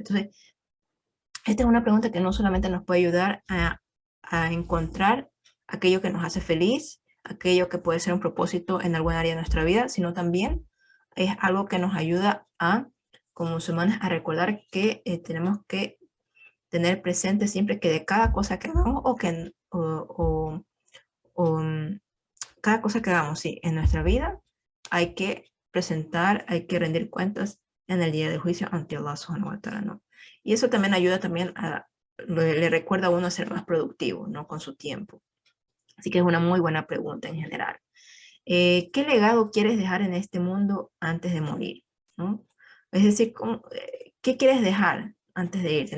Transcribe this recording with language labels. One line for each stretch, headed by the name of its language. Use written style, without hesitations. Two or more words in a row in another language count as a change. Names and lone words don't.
Spanish: Entonces, esta es una pregunta que no solamente nos puede ayudar a encontrar aquello que nos hace feliz, aquello que puede ser un propósito en alguna área de nuestra vida, sino también es algo que nos ayuda como musulmanes, a recordar que tenemos que tener presente siempre que de cada cosa que hagamos o cada cosa que hagamos, sí, en nuestra vida, hay que hay que rendir cuentas en el día del juicio ante
Arabic: الله سبحانه وتعالى,
Spanish: ¿no? Y eso también ayuda también le recuerda a uno a ser más productivo, ¿no? Con su tiempo. Así que es una muy buena pregunta en general. ¿Qué legado quieres dejar en este mundo antes de morir? ¿No? Es decir, ¿qué quieres dejar antes de irte?